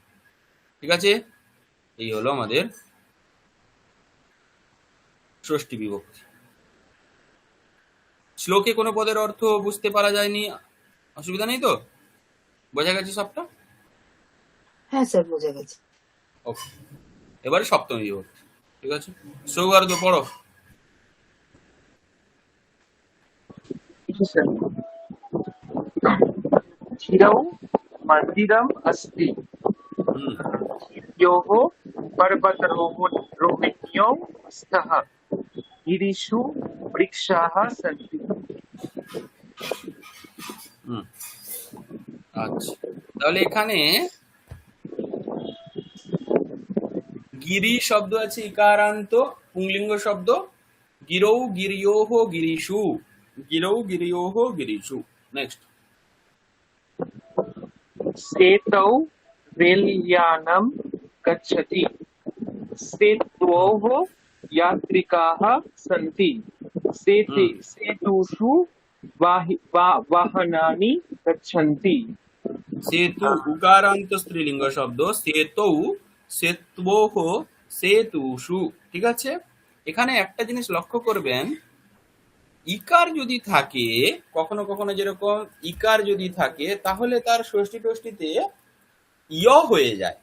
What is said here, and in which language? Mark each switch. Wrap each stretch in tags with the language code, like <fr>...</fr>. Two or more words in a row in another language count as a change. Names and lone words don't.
<bn>ঠিক আছে, এই হলো আমাদের ষষ্ঠী বিভক্তি। শ্লোকে কোনো পদের অর্থ বুঝতে পারা যায়নি, অসুবিধা নেই তো? বোঝা গেছে সবটা? হ্যাঁ স্যার, বোঝা গেছে। ওকে, এবারে সপ্তমী বিভক্তি। ঠিক আছে, সৌহার্দ্য পড়ো।</bn> <sa>चिरौ मन्दिरम् अस्ति হুম योः पर्वतारोहिण्यौ स्तः गिरिषु वृक्षाः सन्ति।</sa> <bn>হুম আচ্ছা, তাহলে এখানে গিরি শব্দ আছে, ইকারান্ত পুংলিঙ্গ শব্দ।</bn> <sa>গিরৌ গিরিয়োহ গিরিষু, গিরৌ গিরিয়োহ গিরিষু। নেক্সট, सेतौ रेल्यानं गच्छति सेतोः यात्रिकाः सन्ति सेतुषु वाहनानि गच्छन्ति।</sa> <bn>সেতু উকারান্ত স্ত্রীলিঙ্গ শব্দ,</bn> <sa>সেতৌ সেত্বোহ সেতুষু।</sa> <bn>ঠিক আছে, এখানে একটা জিনিস লক্ষ্য করবেন, ইকার যদি থাকে, কখনো কখনো যেরকম ইকার যদি থাকে, তাহলে তার ষষ্ঠী টষ্ঠীতে ইয় হয়ে যায়।</bn>